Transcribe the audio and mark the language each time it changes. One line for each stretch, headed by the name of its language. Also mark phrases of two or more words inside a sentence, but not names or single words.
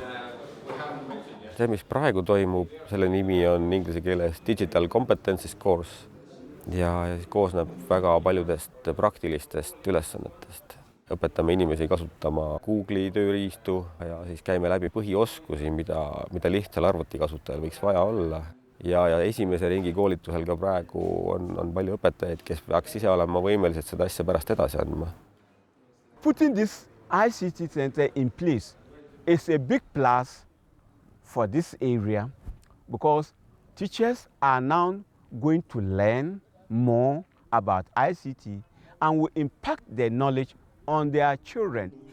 Estonian: See, mis praegu toimub, selle nimi on inglise keeles Digital Competencies Course ja siis koosneb väga paljudest praktilistest ülesannetest. Õpetame inimesi kasutama Google'i tööriistu ja siis käime läbi põhioskusi, mida lihtsal arvutikasutajal võiks vaja olla. Ja esimese ringi koolitusel ka praegu on palju õpetajaid, kes peaks ise olema võimelised seda asja pärast edasi andma.
English: Putting this ICT center in place is a big plus for this area because teachers are now going to learn more about ICT and will impact their knowledge on their children.